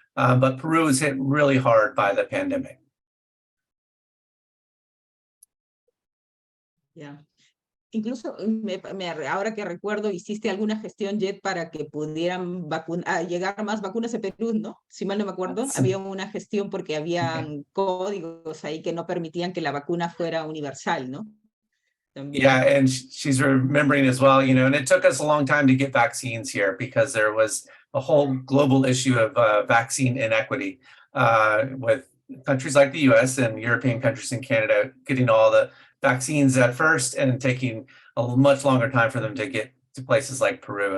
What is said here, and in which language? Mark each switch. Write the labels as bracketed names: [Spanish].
[English] But Peru was hit really hard by the pandemic. [Spanish] Ya. Incluso ahora que recuerdo, hiciste alguna gestión, Jet, para que pudieran llegar más vacunas a Perú, ¿no? Si mal no me acuerdo, Sí. había una gestión porque habían códigos ahí que no permitían que la vacuna fuera universal, ¿no? También. [English] Yeah, and she's remembering as well, and it took us a long time to get vaccines here because there was a whole global issue of vaccine inequity with countries like the US and European countries and Canada getting all the vaccines at first and taking a much longer time for them to get to places like Peru.